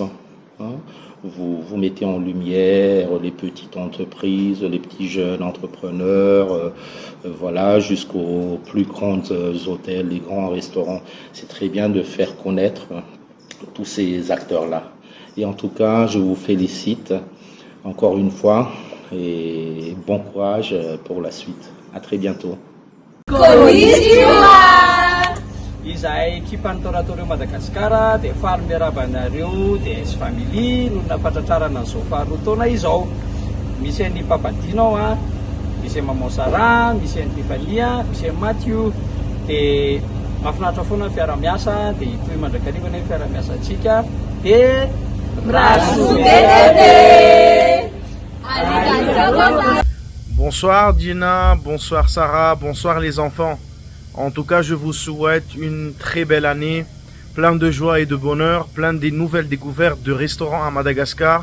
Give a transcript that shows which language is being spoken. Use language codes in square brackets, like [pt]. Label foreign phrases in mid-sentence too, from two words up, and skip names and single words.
[fr] Vous mettez en lumière les petites entreprises, les petits jeunes entrepreneurs, voilà, jusqu'aux plus grands hôtels, les grands restaurants. C'est très bien de faire connaître tous ces acteurs-là. Et en tout cas, je vous félicite encore une fois et bon courage pour la suite. À très bientôt. [mg] Izahay ekipan'ny Toratoreo Madagasikara dia faly miaraba anareo dia S Family no nafatratrarana an'izao faharoa taona izao. Misy an'i Papadino a, misy Maman Sara, misy an'i Tiffany, misy an'i Mathieu. Dia mahafinaritra foana ny fiara-miasa dia itoy mandrakariva ny fiara-miasa antsika dia [fr] Bonsoir Dina, bonsoir Sarah, bonsoir les enfants. En tout cas, je vous souhaite une très belle année, plein de joie et de bonheur, plein de nouvelles découvertes de restaurants à Madagascar.